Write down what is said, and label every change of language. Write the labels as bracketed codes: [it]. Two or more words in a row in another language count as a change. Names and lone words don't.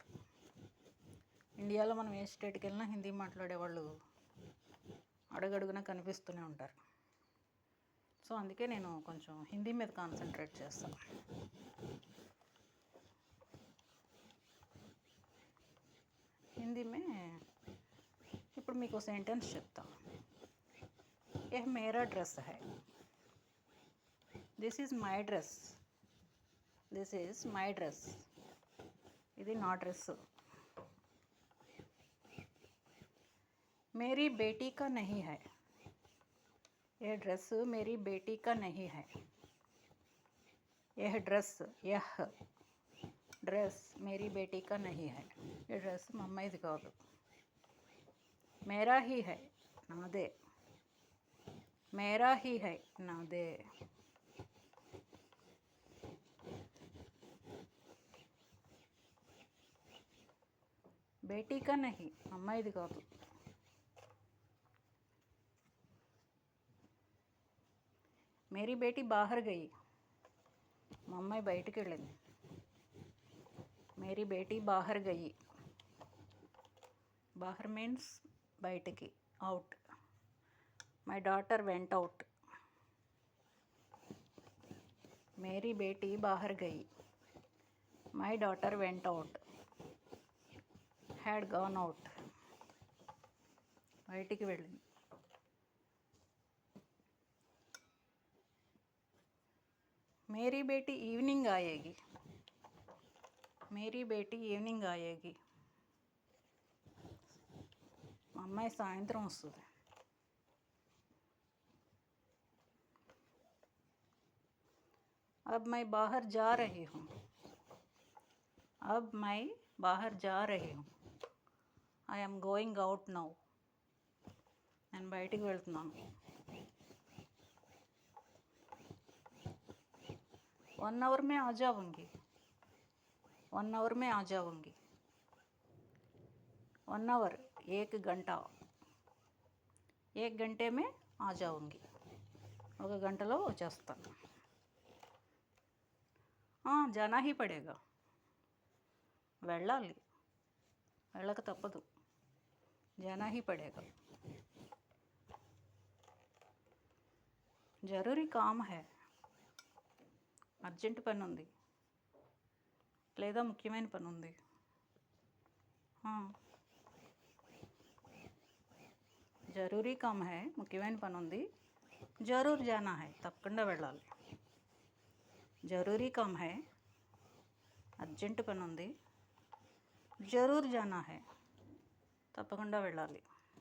[te] ఇండియాలో మనం ఏ స్టేట్కి వెళ్ళినా హిందీ మాట్లాడే వాళ్ళు అడుగడుగునా కనిపిస్తూనే ఉంటారు. సో అందుకే నేను కొంచెం హిందీ మీద కాన్సన్ట్రేట్ చేస్తాను. [hi] हिंदी में [te] ఇప్పుడు మీకు సెంటెన్స్ చెప్తాను. [hi] ये मेरा ड्रेस है. [en] This is my dress. This is my dress. [te] ఇది నా డ్రెస్. [hi] मेरी बेटी का नहीं है. यह ड्रेस मेरी बेटी का नहीं है. यह ड्रेस मेरी बेटी का नहीं है. ये ड्रेस [te] మా అమ్మాయిది కాదు. [hi] मेरा ही है. నాదే. मेरा ही है. నాదే. बेटी का नहीं. [te] అమ్మాయిది కాదు. [hi] मेरी बेटी बाहर गई. [te] మా అమ్మాయి బయటికి వెళ్ళింది. [hi] मेरी बेटी बाहर गई. बाहर मीन्स బయటికి, [te] అవుట్. [en] My daughter went out. [hi] मेरी बेटी बाहर गई. [en] My daughter went out. Had gone out. [te] బయటికి వెళ్ళింది. [hi] मेरी बेटी ఈవినింగ్ आएगी. मेरी बेटी ఈవినింగ్ आएगी. [te] మా అమ్మాయి సాయంత్రం వస్తుంది. [hi] अब मैं बाहर जा रही हूँ. अब मैं बाहर जा रही हूँ. [en] I am going out now. [te] నేను బయటికి వెళ్తున్నాను. [hi] 1 hour में आ जाऊँगी. 1 hour में आ जाऊँगी. 1 hour 1 గంట. 1 घंटे में आ जाऊँगी. [te] 1 గంటలో వచ్చేస్తాను. [hi] जाना ही पड़ेगा. [te] వెళ్ళాలి. వెళ్ళక తప్పదు. [hi] जाना ही पड़ेगा. ज़रूरी काम है. [te] అర్జెంట్ పని ఉంది లేదా ముఖ్యమైన పని ఉంది. [hi] ज़रूरी काम है. [te] ముఖ్యమైన పని ఉంది. [hi] ज़रूर जाना है. [te] తప్పకుండా వెళ్ళాలి. [hi] ज़रूरी काम है. [te] అర్జెంట్ పని ఉంది. [hi] ज़रूर जाना है. [te] తప్పకుండా వెళ్ళాలి.